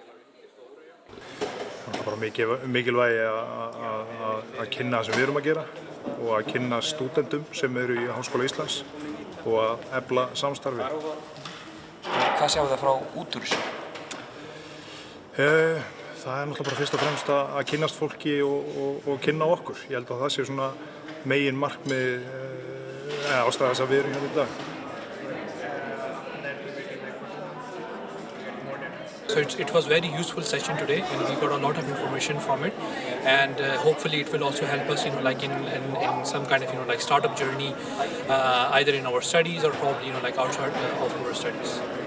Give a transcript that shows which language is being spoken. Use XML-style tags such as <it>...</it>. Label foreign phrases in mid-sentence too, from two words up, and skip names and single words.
<is>Það er bara mikilvægi að kynna það sem við erum að gera og að kynna stúdentum sem eru í Háskóla Íslands og að efla samstarfi. Hvað sjáu það frá út úr þessu? Það er náttúrulega bara fyrst og fremst að kynnast fólki og kynna okkur. Ég held að það sé svona megin markmið ástæða þess að við erum hérna í dag.</is> <en>So it was a very useful session today and we got a lot of information from it and hopefully it will also help us like in some kind of like startup journey either in our studies or probably like outside of our studies.</en>